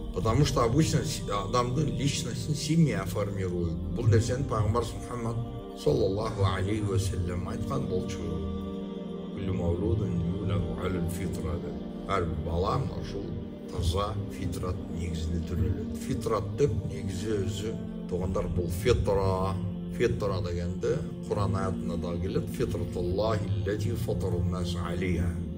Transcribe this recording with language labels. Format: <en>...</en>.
<ru>Потому что обычно адамдын личностин семья формирует.</ru> <ky>Бул нерсени пайгамбар Мухаммад саллаллаху алейхи ва саллям айткан болчу.</ky> <ar>Күллү мавлудун юладу алал фитра деп.</ar> <ky>Ар бала ушул таза фитрат негизинде төрөлөт. Фитрат деп негизи өзү туугандар бул фитра дегенде Кур'ан аятында да келет.</ky> <ar>Фитратуллахи лати фатарун нас алейха.</ar>